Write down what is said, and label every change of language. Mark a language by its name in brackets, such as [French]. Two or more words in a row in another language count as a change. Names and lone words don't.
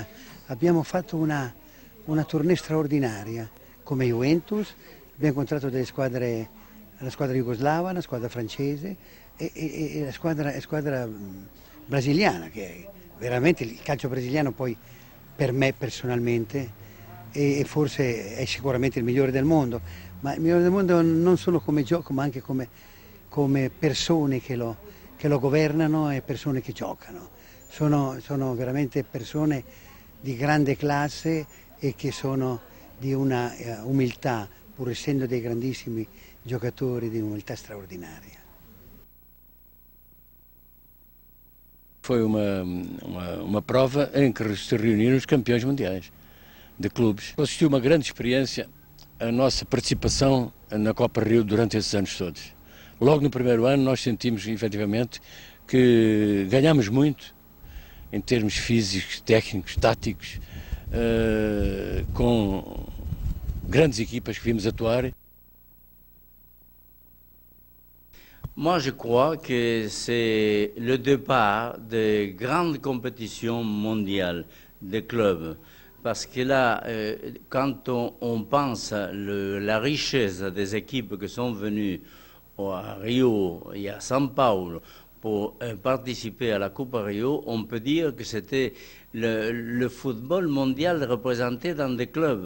[Italian] Abbiamo fatto una tournée straordinaria come Juventus, abbiamo incontrato delle squadre, la squadra jugoslava, la squadra francese e la squadra brasiliana, che è veramente il calcio brasiliano poi per me personalmente e forse è sicuramente il migliore del mondo, ma il migliore del mondo non solo come gioco ma anche come persone che lo governano e persone che giocano. Sono veramente persone di grande classe e che sono di una umiltà, pur essendo dei grandissimi giocatori, di un'umiltà straordinaria. [Portuguese] Foi uma prova em que se reuniram os campeões mundiais de clubes. Assistiu uma grande experiência a nossa participação na Copa Rio durante esses anos todos. Logo no primeiro ano nós sentimos efetivamente que ganhámos muito em termos físicos, técnicos, táticos, com grandes equipas que vimos atuar. [French] Moi, je crois que c'est le départ de grandes compétitions mondiales de clubs. Parce que là, quand on pense la richesse des équipes qui sont venues à Rio et à São Paulo pour participer à la Coupe Rio, on peut dire que c'était le football mondial représenté dans des clubs.